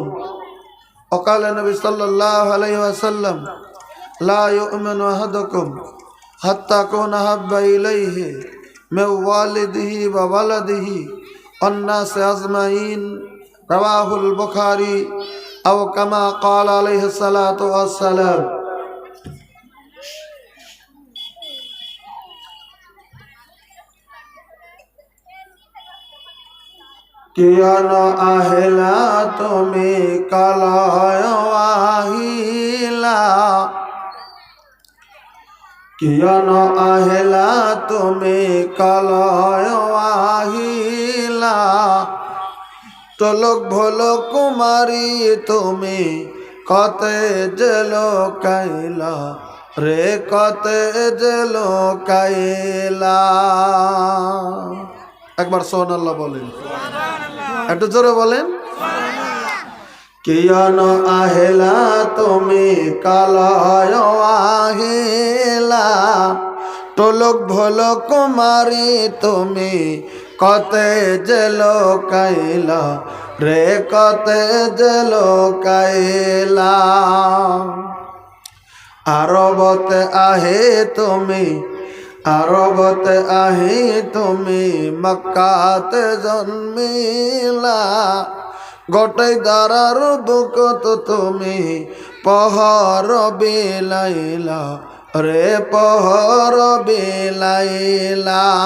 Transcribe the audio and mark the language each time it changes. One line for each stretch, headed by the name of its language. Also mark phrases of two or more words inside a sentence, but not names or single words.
Arabic: وقال النبي صلى الله عليه وسلم: لا يؤمن أحدكم حتى أكون أحب إليه من والده وولده والناس أجمعين. رواه البخاري أو كما قال عليه الصلاة والسلام.
Assamese: কিয়ন আহিলা তুমি কলয় আহিলা, কিয়ন আহিলা তুমি কলয় আহিলা, তোলক ভোল কুমারী তুমি কতে জেল কাইলা রে, কতে জেল কাইলা।
Bangla: একবার সুবহানাল্লাহ বলেন, একটু জোরে বলেন।
Assamese: কিয়ন আহিলা তুমি কালয় আহিলা, তোলক ভোল কুমারী তুমি কতে জেল কাইলা রে, কতে জেল কাইলা। আরবতে আহে তুমি, আরবতে আহি তুমি মক্কাতে জন্মিলা, গোটাই দারার বুকত তুমি পহর বিলাইলা রে, পহর বিলাইলা।